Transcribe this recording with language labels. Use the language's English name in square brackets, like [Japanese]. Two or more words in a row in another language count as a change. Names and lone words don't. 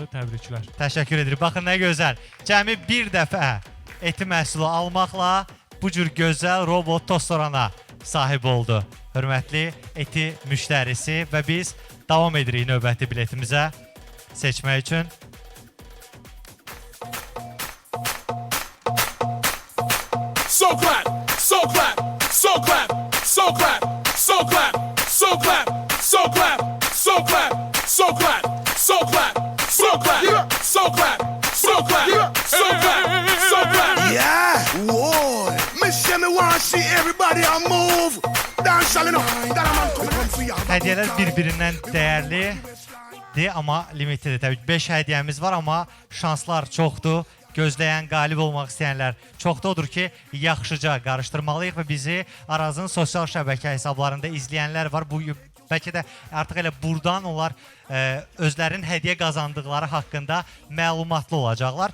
[Azerbaijani] Təbriklər. Təşəkkür edirik. Baxın, nə gözəl. Cəmi bir dəfə eti məhsulu almaqla bu cür gözəl robot tostorana sahib oldu. Hörmətli eti müştərisi və biz davam edirik növbəti biletimizə seçmək üçün. [English] So clap, so clap, so clap, so clap, so clap, so clap, so clap, so clap. clap, so clap, so clap, so clap, so clap. Yeah, whoa. Miss me want see everybody on move. Dance, you know. That man come for you. [Azerbaijani] Hədiyələr bir-birindən dəyərlidir, amma limitlidir. Təbii ki, 5 hədiyyəmiz var, amma şanslar çoxdur. Gözləyən, qalib olmaq istəyənlər çoxdur. Odur ki, yaxşıca qarışdırmalıyıq və bizi Arazın sosial şəbəkə hesablarında izləyənlər var. Bu bəlkə də artıq elə buradan onlar özlərinin hədiyyə qazandıqları haqqında məlumatlı olacaqlar.